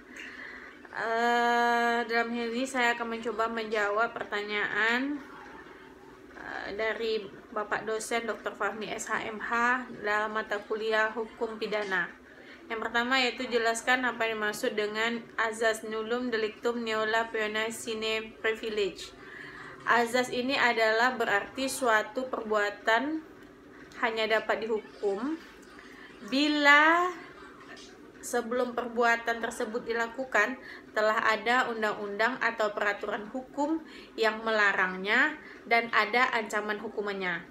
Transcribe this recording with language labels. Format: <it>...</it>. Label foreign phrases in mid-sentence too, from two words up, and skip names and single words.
<id>Dalam hal ini saya akan mencoba menjawab pertanyaan dari Bapak dosen Dr. Fahmi SHMH dalam mata kuliah Hukum Pidana. Yang pertama yaitu jelaskan apa yang dimaksud dengan azas</id> <la>nullum delictum nulla poena sine privilege.</la> <id>Azas ini adalah berarti suatu perbuatan hanya dapat dihukum bila sebelum perbuatan tersebut dilakukan telah ada undang-undang atau peraturan hukum yang melarangnya dan ada ancaman hukumannya.</id>